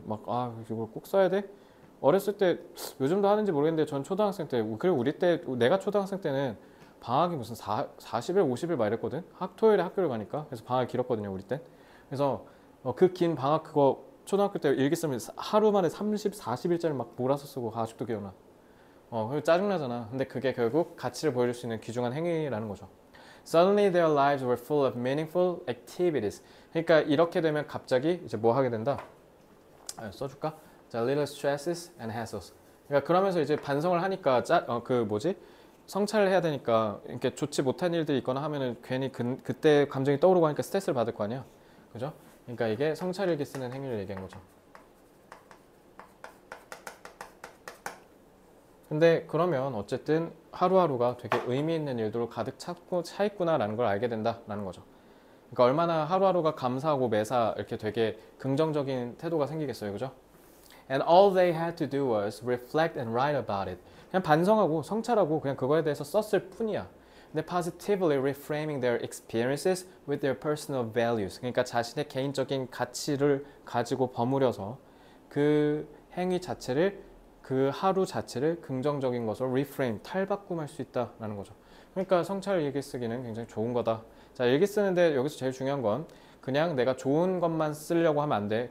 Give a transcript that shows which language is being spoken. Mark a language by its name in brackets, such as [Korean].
[Korean] 막, 이걸 꼭 써야 돼? 어렸을 때, 요즘도 하는지 모르겠는데, 전 초등학생 때, 그리고 우리 때, 내가 초등학생 때는 방학이 무슨 40일, 50일 막 이랬거든? 토요일에 학교를 가니까. 그래서 방학이 길었거든요, 우리 때. 그래서 그 긴 방학 그거 초등학교 때 일기 쓰면 하루 만에 30, 40일짜리 막 몰아서 쓰고 아직도 기억나. 그리고 짜증나잖아. 근데 그게 결국 가치를 보여줄 수 있는 귀중한 행위라는 거죠. [English] Suddenly their lives were full of meaningful activities. [Korean] 그러니까 이렇게 되면 갑자기 이제 뭐 하게 된다? 써줄까? 자, [English] little stresses and hassles. [Korean] 그러니까 그러면서 이제 반성을 하니까 성찰을 해야 되니까 이렇게 좋지 못한 일들이 있거나 하면은 괜히 그때 감정이 떠오르고 하니까 스트레스를 받을 거 아니야. 그죠? 그러니까 이게 성찰일기 쓰는 행위를 얘기한 거죠. 근데 그러면 어쨌든 하루하루가 되게 의미 있는 일들로 가득 차 있구나라는 걸 알게 된다라는 거죠. 그러니까 얼마나 하루하루가 감사하고 매사 이렇게 되게 긍정적인 태도가 생기겠어요, 그죠? [English] And all they had to do was reflect and write about it. [Korean] 그냥 반성하고 성찰하고 그냥 그거에 대해서 썼을 뿐이야. [English] 근데 positively reframing their experiences with their personal values. [Korean] 그러니까 자신의 개인적인 가치를 가지고 버무려서 그 행위 자체를, 그 하루 자체를 긍정적인 것으로 reframe, 탈바꿈할 수 있다라는 거죠. 그러니까 성찰 일기 쓰기는 굉장히 좋은 거다. 자, 일기 쓰는데 여기서 제일 중요한 건 그냥 내가 좋은 것만 쓰려고 하면 안 돼.